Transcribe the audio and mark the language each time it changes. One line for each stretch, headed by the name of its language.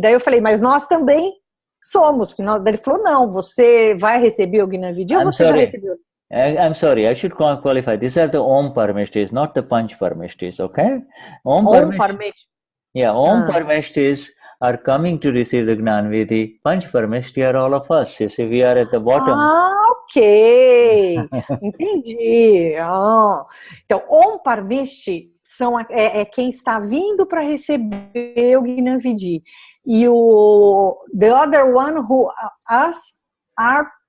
Portuguese: Daí eu falei, mas nós também somos. Ele falou, não, você vai receber o Gnani Vidhi ou você já recebeu?
English: I'm sorry, I should qualify. These are the Om Parameshtis, not the Panch Parameshtis, okay? Om Parameshtis. Yeah, Om Parameshtis are coming to receive the Gnani Vidhi. Panch Parameshtis are all of us. You see, we are at the bottom.
Portuguese: Ok. Entendi. Então, Om Parameshtis é quem está vindo para receber o Gnani Vidhi. E the other one who us are